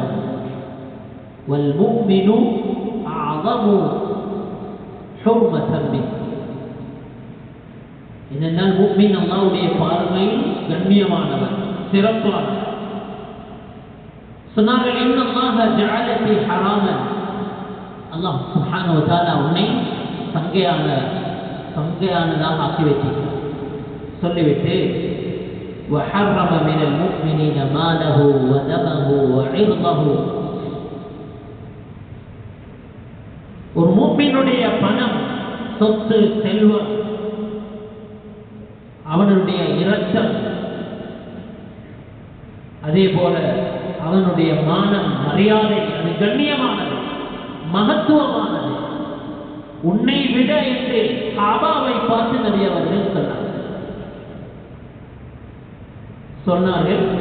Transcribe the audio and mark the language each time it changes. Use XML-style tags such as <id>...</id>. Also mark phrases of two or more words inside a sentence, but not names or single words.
<ar>والمؤمن أعظم حرمة منك,</ar> <ta>என்னென்னால் முஃமின் அல்லாஹ்வுடைய பார்வையில் கண்ணியமானவன், சிறப்பானவன். சொன்னார்கள்,</ta> <ar>إن الله جعل في حراما, الله سبحانه وتعالى</ar> <ta>உன்னை சங்கையானதாக ஆக்கி வைத்திருக்கிறார். சொல்லிவிட்டு,</ta> <ar>وحرم من المؤمنين ماله ودمه وعرضه,</ar> <ta>ஒரு முஃமினுடைய பணம், சொத்து, செல்வம், அவனுடைய இரத்தம், அதே போல அவனுடைய மானம், மரியாதை, அது கண்ணியமானது, மகத்துவமானது, உன்னை விட என்று காபாவை பார்த்து நபி அவர்கள் சொன்னார்கள்.</ta>